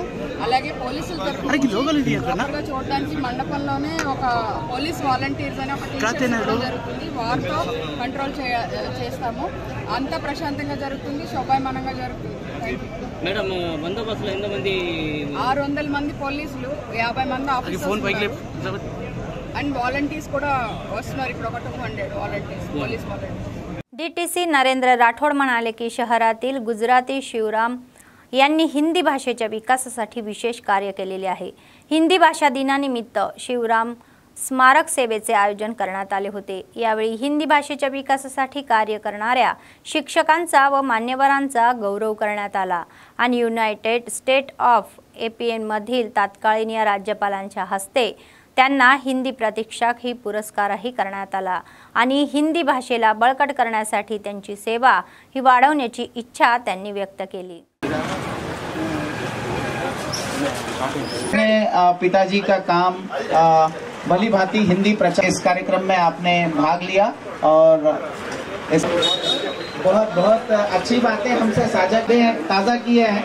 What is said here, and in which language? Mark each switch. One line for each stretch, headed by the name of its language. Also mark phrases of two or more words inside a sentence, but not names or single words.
Telugu: అలాగే పోలీసుల తరఫున చూడడానికి మండపంలోనే ఒక
English: police volunteers
Telugu: అని ఒక టీచర్ జరుగుతుంది, వారితో కంట్రోల్ చేస్తాము। అంతా ప్రశాంతంగా జరుగుతుంది, శోభాయమానంగా జరుగుతుంది। మేడం బందోబస్తులో ఎంతమంది? 600 మంది పోలీసులు, 50 మంది
English: officers and volunteers
Telugu: కూడా వస్తున్నారు। ఇప్పుడు ఒక 200 వాలంటీర్స్,
English: police volunteers.
Marathi: डीटीसी नरेंद्र राठोड म्हणाले की शहरातील गुजराती शिवराम यांनी हिंदी भाषेच्या विकासासाठी विशेष कार्य केलेले आहे। हिंदी भाषा दिनानिमित्त शिवराम स्मारक सेवेचे आयोजन करण्यात आले होते। यावेळी हिंदी भाषेच्या विकासासाठी कार्य करणाऱ्या शिक्षकांचा व मान्यवरांचा गौरव करण्यात आला आणि युनायटेड स्टेट ऑफ एपीएन मधील तत्कालीन राज्यपालांच्या हस्ते त्यांना हिंदी प्रतीक्षक ही पुरस्कारही करण्यात आला आणि हिंदी भाषेला बळकट करण्यासाठी त्यांची सेवा ही वाढवण्याची इच्छा त्यांनी व्यक्त केली।
Hindi: पिताजी का काम भली भांति हिंदी प्रचार, इस कार्यक्रम में आपने भाग लिया और बहुत बहुत अच्छी बातें हमसे साझा ताज़ा किए हैं।